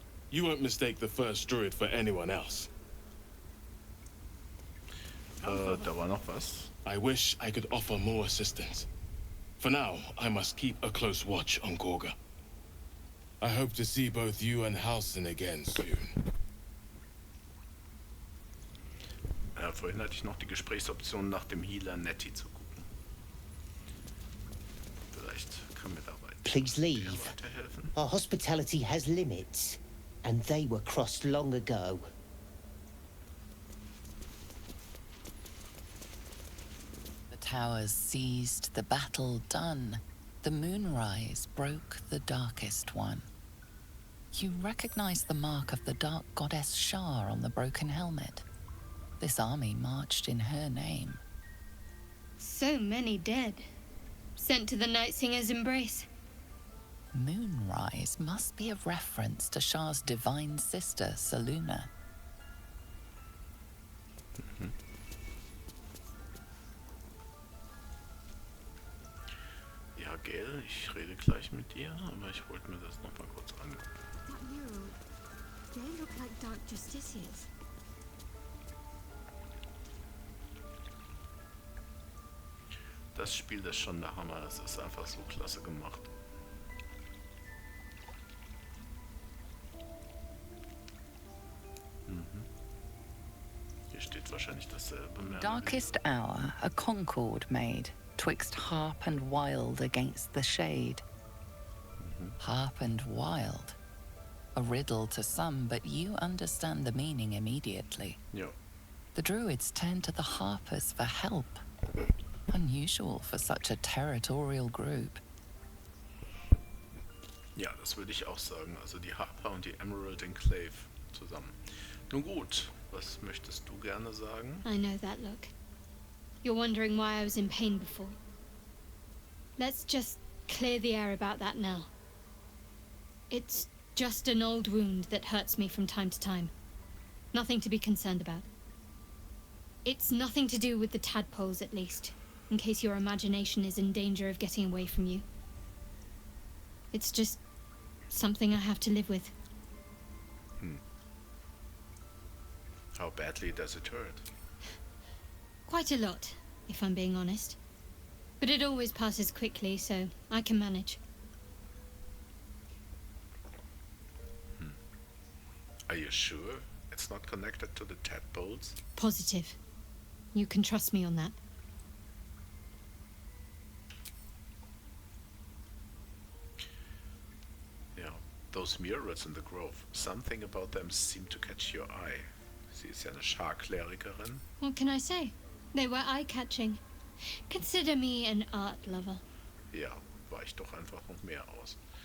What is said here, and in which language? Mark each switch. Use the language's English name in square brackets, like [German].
[English] You won't mistake the first druid for anyone else. [German] Da war noch was. [English] I wish I could offer more assistance. For now, I must keep a close watch on Korga. I hope to see both you and Halcyon again soon. [German] Vorhin hatte ich noch die Gesprächsoption, nach dem Healer Nettie zu gucken. Vielleicht kann mir dabei [English] Please leave. [German] weiterhelfen. [English] Our hospitality has limits, and they were crossed long ago. powers seized, the battle done, the moonrise broke the darkest one. You recognize the mark of the dark goddess Shar on the broken helmet. This army marched in her name. So many dead. Sent to the Night Singer's embrace. Moonrise must be a reference to Shar's divine sister, Saluna. [German] Ja, Gail, ich rede gleich mit dir, aber ich wollte mir das noch mal kurz angucken. [English] That mural, they look like dark justiciars. [German] Das Spiel ist schon der Hammer, es ist einfach so klasse gemacht. Hier steht wahrscheinlich dasselbe mehr. [English] Darkest hour, a concord made, twixt harp and wild against the shade. Harp and wild. A riddle to some, but you understand the meaning immediately. [German] Ja. [English] The druids turn to the harpers for help. Unusual for such a territorial group. [German] Ja, das würde ich auch sagen. Also die Harper und die Emerald Enclave zusammen. Nun gut, was möchtest du gerne sagen? [English] I know that look. You're wondering why I was in pain before. Let's just clear the air about that now. It's just an old wound that hurts me from time to time. Nothing to be concerned about. It's nothing to do with the tadpoles, at least, in case your imagination is in danger of getting away from you. It's just something I have to live with. How badly does it hurt? Quite a lot, if I'm being honest. But it always passes quickly, so I can manage. Are you sure it's not connected to the tadpoles? Positive. You can trust me on that. Ja, those murals in the grove. Something about them seemed to catch your eye. [German] Sie ist ja eine Scharklerikerin. [English] What can I say? They were eye-catching. Consider me an art lover. [German] Ja, weich doch einfach noch mehr aus.